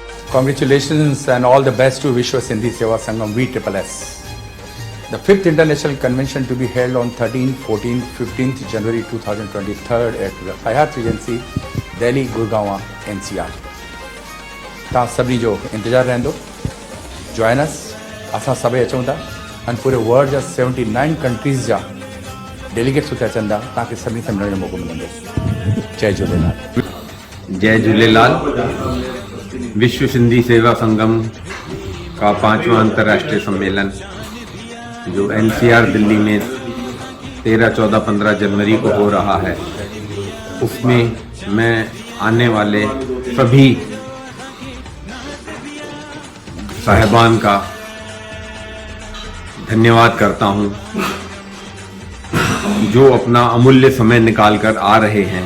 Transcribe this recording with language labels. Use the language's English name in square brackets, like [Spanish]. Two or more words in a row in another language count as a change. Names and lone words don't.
[English] Congratulations and all the best to Vishwa Sindhi Seva Sangam VSSS. The 5th International Convention to be held on 13th, 14th, 15th January 2023 at Hyatt Regency, Delhi, Gurgaon, NCR. [Sindhi] तव्हां सभिनी जो इंतज़ारु रहंदो. [English] Join us. [Sindhi] असां सभई अचूं था ऐं पूरे वर्ल्ड जा 79 कंट्रीज़ जा डेलीगेट्स उते अचनि था. तव्हांखे सभिनी सां मिलण जो मौक़ो मिलंदो. जय झूलेलाल. जय झूलेलाल. [Hindi] विश्व सिंधी सेवा संगम का 5वां अंतर्राष्ट्रीय सम्मेलन जो NCR दिल्ली में 13, 14, 15 जनवरी को हो रहा है, उसमें मैं आने वाले सभी साहिबान का धन्यवाद करता हूं जो अपना अमूल्य समय निकालकर आ रहे हैं.